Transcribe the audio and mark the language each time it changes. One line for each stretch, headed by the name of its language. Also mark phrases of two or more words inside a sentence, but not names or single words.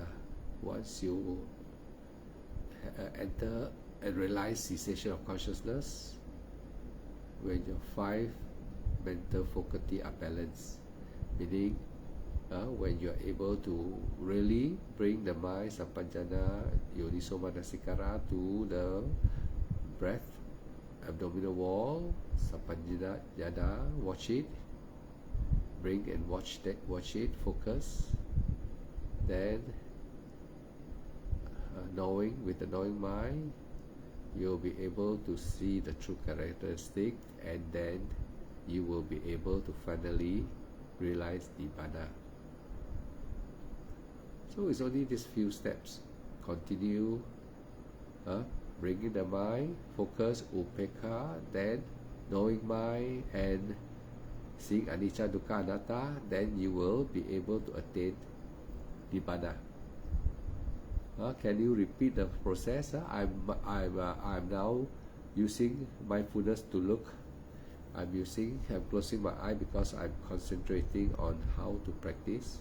English: Once you enter and realize cessation of consciousness, when your 5 mental faculty are balanced, meaning when you are able to really bring the mind,
Pali: sampajana, yoniso manasikara,
English: to the breath, abdominal wall, sampajana, watch it, bring and watch it, focus, then knowing, with the knowing mind, you'll be able to see the true characteristic, and then you will be able to finally realize nibbana. So it's only these few steps. Continue bringing the mind, focus, upekkha, then knowing mind and seeing
Pali: anicca, dukkha, anatta,
English: then you will be able to attain nibbana. Can you repeat the process? I'm now using mindfulness to look. I'm closing my eye because I'm concentrating on how to practice.